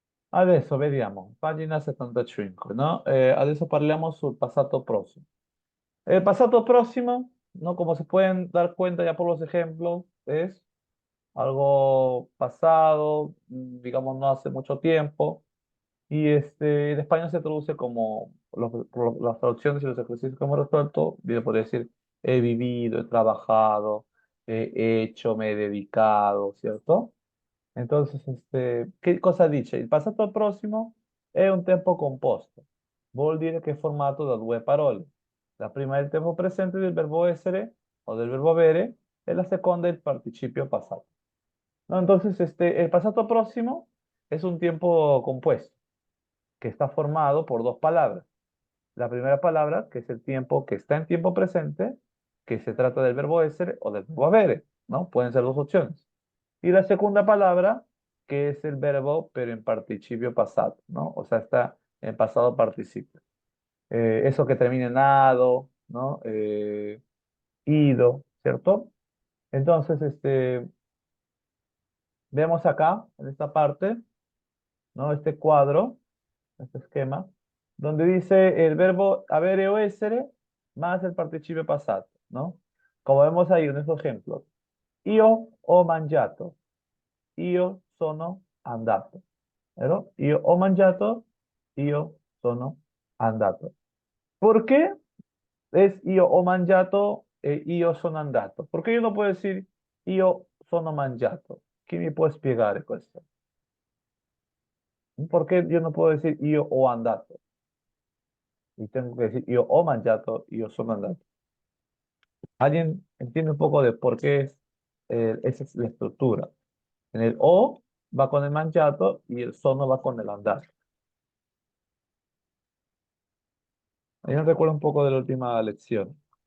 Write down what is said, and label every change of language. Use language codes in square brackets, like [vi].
[it] Adesso vediamo, pagina 75, no? Adesso parliamo sul passato prossimo. [es] El pasado próximo, ¿no? Como se pueden dar cuenta ya por los ejemplos, es algo pasado, digamos, no hace mucho tiempo. Y en español se traduce como las traducciones y los ejercicios que hemos resuelto. Yo podría decir, he vivido, he trabajado, he hecho, me he dedicado, ¿cierto? [it] Entonces, che cosa dice? Il passato prossimo è un tempo composto. Vuol dire che è formato da due parole. La prima è il tempo presente del verbo essere o del verbo avere e la seconda è il participio passato. [es] ¿No? Entonces, el pasado próximo es un tiempo compuesto que está formado por dos palabras. La primera palabra, que es el tiempo que está en tiempo presente, que se trata del verbo essere o del verbo avere, ¿no? Pueden ser dos opciones. Y la segunda palabra, que es el verbo, pero en participio pasado, ¿no? O sea, está en pasado participio. Eso que termina en ado, ¿no? Ido, ¿cierto? Entonces, vemos acá, en esta parte, ¿no? Este cuadro, este esquema, donde dice el verbo avere o essere más el participio pasado, ¿no? Como vemos ahí en estos ejemplos. [it] Io ho mangiato. Io sono andato. vero? Io ho mangiato, io sono andato. Perché es io ho mangiato e io sono andato? Perché io non [es] puedo decir [it] io sono mangiato? Chi mi può spiegare questo? Perché io non [es] puedo decir [it] io ho andato? [es] Y tengo que decir [it] io ho mangiato, io sono andato. [es] ¿Alguien entiende un poco de por qué esa es la estructura? En el o va con el mangiato y el sono va con el andar. Yo recuerdo un poco de la última lección.